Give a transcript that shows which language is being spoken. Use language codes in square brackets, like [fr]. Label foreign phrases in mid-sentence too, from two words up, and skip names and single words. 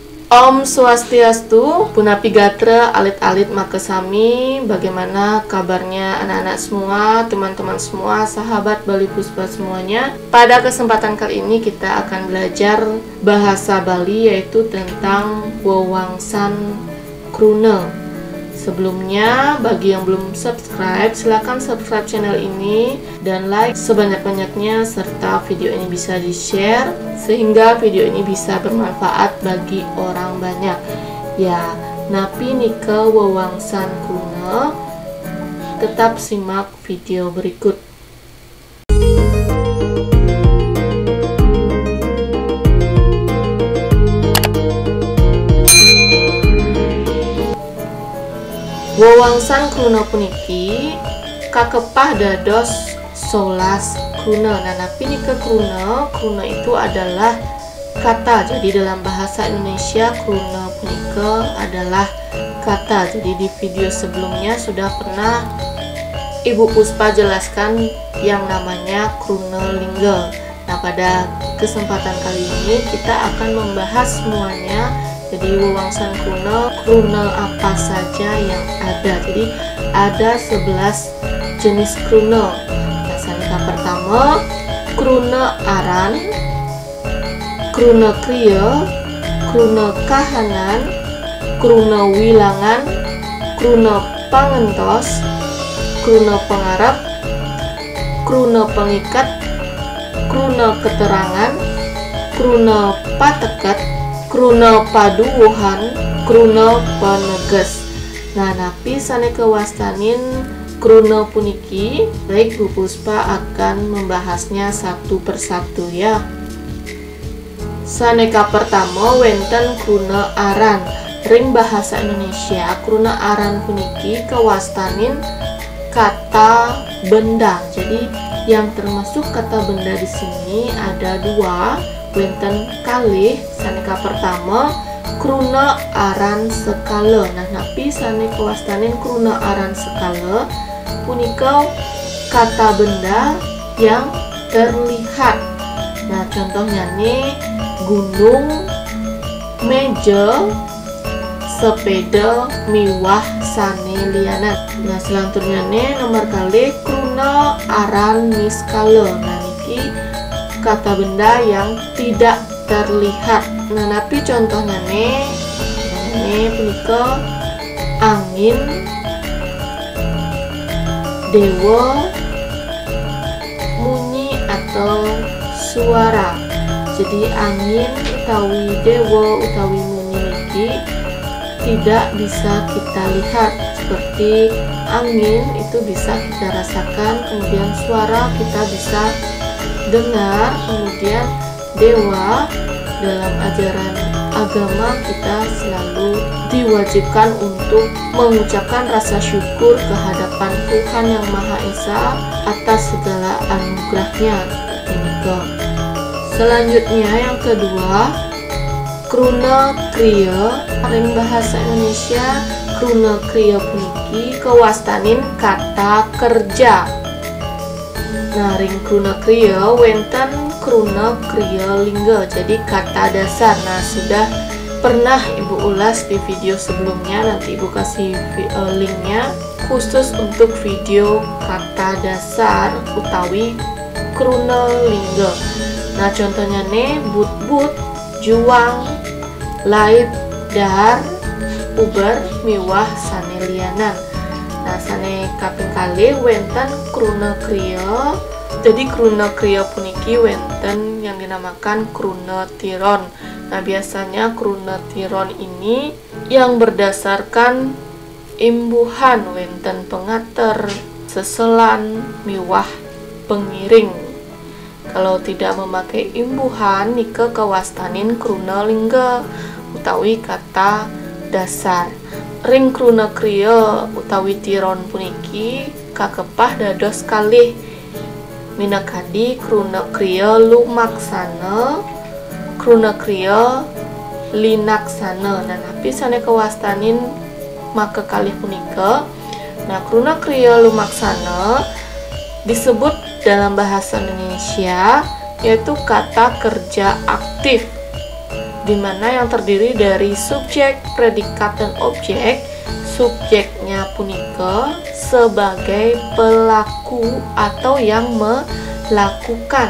[ban] Om Swastiastu, Punapi Gatra, alit-alit makasami. [id] Bagaimana kabarnya anak-anak semua, teman-teman semua, sahabat Bali Puspa semuanya? Pada kesempatan kali ini kita akan belajar bahasa Bali, yaitu tentang [ban] wewangsan kruna. [id] Sebelumnya, bagi yang belum subscribe, silahkan subscribe channel ini dan like sebanyak-banyaknya, serta video ini bisa di-share sehingga video ini bisa bermanfaat bagi orang banyak. Ya, [ban] napi nika wewangsan kruna. [id] Tetap simak video berikut. [ban] Wewangsan kruna puniki kakepah dados 11 kruna. Nah, napi nika kruna [id] itu adalah kata. Jadi dalam bahasa Indonesia [ban] kruna punika [id] adalah kata. Jadi di video sebelumnya sudah pernah Ibu Puspa jelaskan yang namanya [ban] kruna lingga. [id] Nah, pada kesempatan kali ini kita akan membahas semuanya. Jadi [ban] wewangsan kruna [id] apa saja yang ada. Jadi ada 11 jenis kruna. [ban] Nah, sanika pertama kruna aran, kruna kriya, kruna kahanan, kruna wilangan, kruna pangentos, kruna pengarap, kruna pengikat, kruna keterangan, kruna patekat, kruna paduwuhan, kruna paneges. Nah, napi saneka wastanin kruna puniki, [id] baik Bu Puspa akan membahasnya satu persatu ya. [ban] Saneka pertama wenten kruna aran. Ring bahasa Indonesia kruna aran puniki kewastanin [id] kata benda. Jadi yang termasuk kata benda di sini ada dua. [ban] Wenten kalih saneka pertama kruna aran skala. Nah, napi saneka wastanin kruna aran skala punika [id] kata benda yang terlihat. [ban] Nah, contohnya nih gunung, meja, sepeda, miwah sane liana. [id] Nah, selanjutnya nih nomor [ban] kali kruna aran niskala. [id] Nah, niki kata benda yang tidak terlihat. Nah, napi contohnya nih [ban] punika angin, [id] dewa, munyi atau suara. Jadi angin utawi dewa utawi munyi niki tidak bisa kita lihat. Seperti angin itu bisa kita rasakan, kemudian suara kita bisa dengar, kemudian dewa dalam ajaran agama kita selalu diwajibkan untuk mengucapkan rasa syukur kehadapan Tuhan Yang Maha Esa atas segala anugerahnya. Selanjutnya yang kedua [ban] kruna kriya. Ring bahasa Indonesia kruna kriya puniki kewastanin [id] kata kerja. [ban] Nah, ring kruna kriya wenten kruna kriya lingga, [id] jadi kata dasar. Nah, sudah pernah Ibu ulas di video sebelumnya, nanti Ibu kasih linknya khusus untuk video kata dasar [ban] utawi kruna lingga. [id] Nah, contohnya nih but-but, [ban] juang, lait, dahar, uber, miwah sane lianan. Nah, sane kaping kali wenten kruna kriya. Jadi kruna kriya puniki wenten [id] yang dinamakan [ban] kruna tiron. [id] Nah, biasanya [ban] kruna tiron [id] ini yang berdasarkan imbuhan [ban] wenten pengater, seselan, miwah pengiring. [id] Kalau tidak memakai imbuhan [ban] nika kawastanin kruna lingga utawi [id] kata dasar. [ban] Ring kruna kriya utawi tiron puniki kakepah dados kalih minakadi kruna kriya lumaksana, kruna kriya linaksana. Nah, napi saneka wastanin maka kalih punika. [id] Nah, [ban] kruna kriya lumaksana [id] disebut dalam bahasa Indonesia yaitu kata kerja aktif. di mana yang terdiri dari subjek, predikat, dan objek. Subjeknya punika sebagai pelaku atau yang melakukan.